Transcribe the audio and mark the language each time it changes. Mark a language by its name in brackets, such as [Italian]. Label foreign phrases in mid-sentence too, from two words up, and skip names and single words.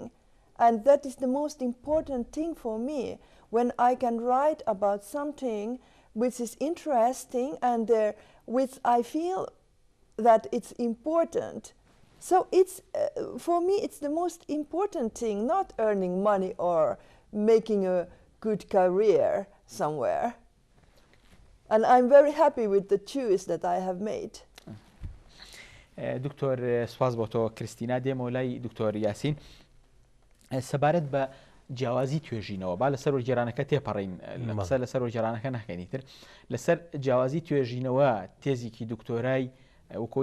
[English] And that is the most important thing for me, when I can write about something which is interesting and which I feel that it's important. So it's for me, it's the most important thing, not earning money or making a good career somewhere. And I'm very happy with the choice that I have made. [Central Kurdish] دکتۆر سواز بۆ تۆ کریستینا دێمەوە لای دکتۆر یاسین سەبارەت بە جیاوازی توێژینەوە با لەسەر وەرگێڕانەکە تێپەڕین قسە لەسەر وەرگێڕانەکە ناکەینیتر لەسەر جیاوازی توێژینەوە تێزێکی دکتۆرای وەکۆی